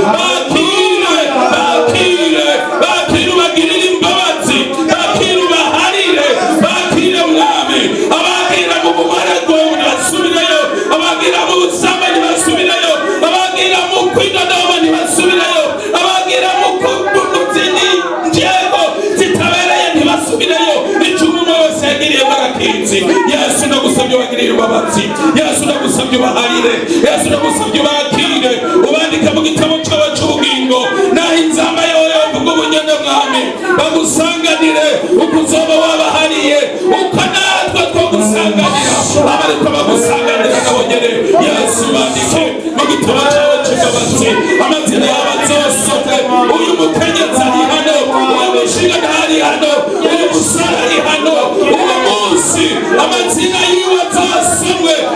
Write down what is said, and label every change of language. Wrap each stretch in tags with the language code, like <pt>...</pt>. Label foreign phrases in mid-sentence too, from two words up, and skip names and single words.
<rn>bakire ubagirire imbabazi bakire ubaharire bakire mwami abagira mu bumaragwe ntibasubireyo abagira mu busambanyi ntibasubireyo abagira mu kwidodoma ntibasubireyo abagira mu zindi njego zitabereye ntibasubireyo icumu umwe wese yagiriye barakinzi Yesu ndagusabye ubagirire imbabazi Yesu ndagusabye ubaharire Yesu ndagusabye ubakire ubandike mu gitabo cyawe cy'ubugingo naho inzamba yawe yovuga ubunyene mwami bagusanganire uko uzoba wabahariye uko natwe twogusanganira abariko bagusanganira nabo nyene Yesu bandike mu gitabo cyawe cy'imbabazi amazina yabo azosomwe uyu mukenyezi ari hano uyu mushinga ntari hano uyu musore ari hano uyu munsi amazina yiwe azosomwe</rn>